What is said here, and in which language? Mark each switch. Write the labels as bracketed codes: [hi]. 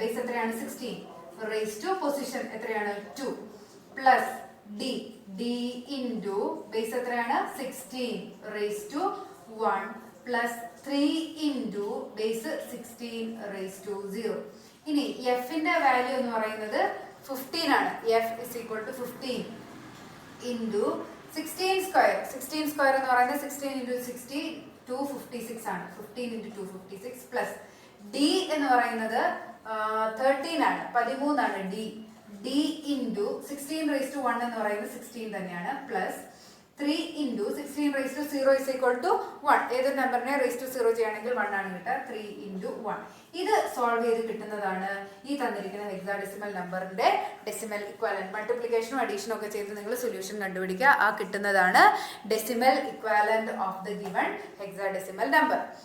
[ml] Base എത്രയാണ്? 16 raise to position എത്രയാണ്? 2 plus D into base എത്രയാണ്? [en] 16 raise to 1 plus 3 into base 16 raise to 0. [ml] ഇനി എഫിന്റെ വാല്യൂ എന്ന് പറയുന്നത് 15 ആണ്. [en] F is equal to 15 into 16 square. [ml] 16 square എന്ന് പറയുന്നത് 16 into 60 256 ആണ്. 15 into 256 പ്ലസ് D എന്ന് പറയുന്നത് 13 ആണ്, 13 ആണ്. [en] D into 16 raised to 1 [ml] എന്ന് പറയുന്നത് 16 തന്നെയാണ് [en] Plus 3 into 16 raised to 0 is equal to 1. [ml] ഏതൊരു നമ്പറിനെ raised to 0 ചെയ്യുകയാണെങ്കിൽ 1 ആണ് കിട്ടുക. 3 into 1. ഇത് സോൾവ് ചെയ്ത് കിട്ടുന്നതാണ് ഈ തന്നിരിക്കുന്ന ഹെക്സാഡെസിമൽ നമ്പറിന്റെ ഡെസിമൽ ഇക്വാലന്റ്. മൾട്ടിപ്ലിക്കേഷനും അഡീഷനും ഒക്കെ ചെയ്ത് നിങ്ങൾ സൊല്യൂഷൻ കണ്ടുപിടിക്കുക. ആ കിട്ടുന്നതാണ് decimal equivalent of the given hexadecimal number.